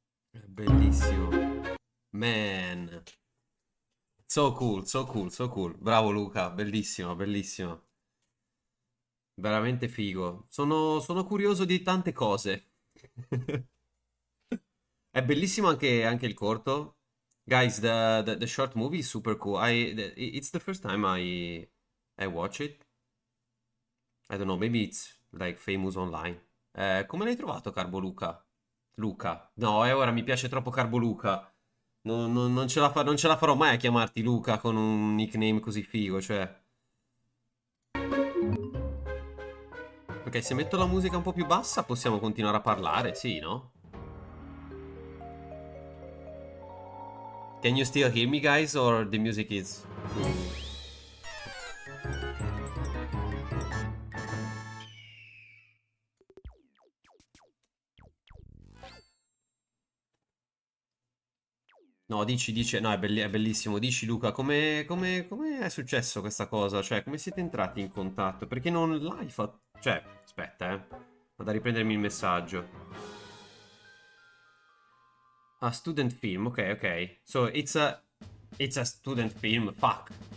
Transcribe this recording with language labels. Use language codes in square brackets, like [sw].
[it] È bellissimo. [en] Man. So cool, so cool, so cool. [it] Bravo Luca, bellissimo, bellissimo. Veramente figo. Sono curioso di tante cose. È bellissimo anche il corto. [en] Guys, the short movie is super cool. It's the first time I watch it. I don't know, maybe it's like famous online. [it] Come l'hai trovato, Carbo Luca? Luca. No, ora mi piace troppo Carbo Luca. Non ce la farò mai a chiamarti Luca con un nickname così figo, cioè. Ok, se metto la musica un po' più bassa possiamo continuare a parlare, sì, no? [en] Can you still hear me, guys, or the music is... [it] No, dici, no, è bellissimo. Dici, Luca, come è successo questa cosa? Cioè, come siete entrati in contatto? Perché non l'hai fatto? Cioè, aspetta, vado a riprendermi il messaggio. [en] A student film, ok. So, it's a student film, fuck.